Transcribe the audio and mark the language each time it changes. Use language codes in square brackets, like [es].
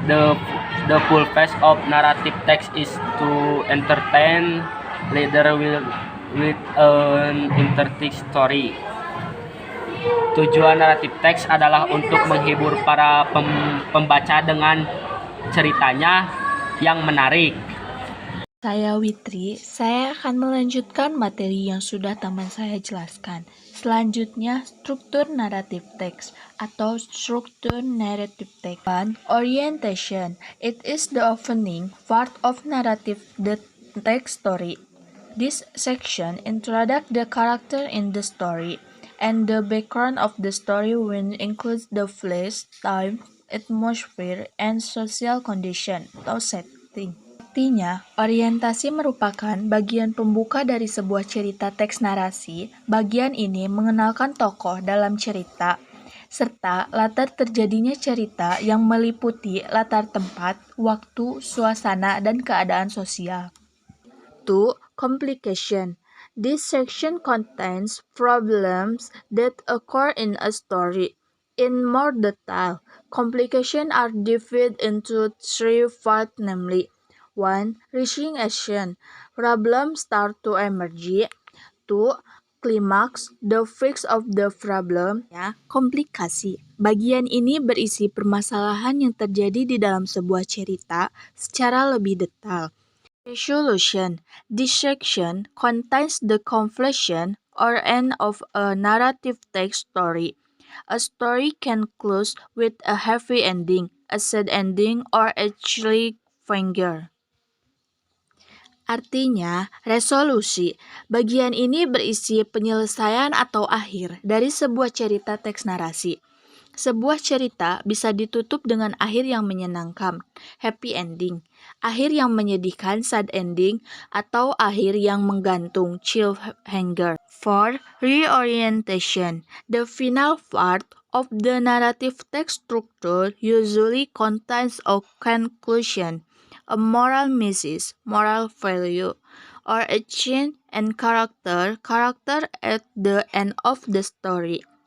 [en] The purpose of narrative text is to entertain reader with an interesting story. [id] Tujuan naratif teks adalah untuk menghibur para pembaca dengan ceritanya yang menarik. Saya Witri, saya akan melanjutkan materi yang sudah teman saya jelaskan. Selanjutnya, struktur naratif teks atau struktur narrative text. 1. [en] Orientation. It is the opening part of narrative the text story. This section introduces the character in the story, and the background of the story will include the place, time, atmosphere, and social condition atau setting. [id] Artinya, orientasi merupakan bagian pembuka dari sebuah cerita teks narasi. Bagian ini mengenalkan tokoh dalam cerita, serta latar terjadinya cerita yang meliputi latar tempat, waktu, suasana, dan keadaan sosial. [en] 2. Complication. This section contains problems that occur in a story. In more detail, complications are divided into 3 parts, namely 1. Reaching action. Problems start to emerge. 2. Climax. The fix of the problem. Komplikasi. [id] Bagian ini berisi permasalahan yang terjadi di dalam sebuah cerita secara lebih detail. [en] Resolution. This section contains the conclusion or end of a narrative text story. A story can close with a happy ending, a sad ending, or a cliffhanger. [id] Artinya, resolusi. Bagian ini berisi penyelesaian atau akhir dari sebuah cerita teks narasi. Sebuah cerita bisa ditutup dengan akhir yang menyenangkan, happy ending, akhir yang menyedihkan, sad ending, atau akhir yang menggantung, cliffhanger. [en] 4. Reorientation. The final part of the narrative text structure usually contains a conclusion, a moral message, moral value, or a change in character at the end of the story.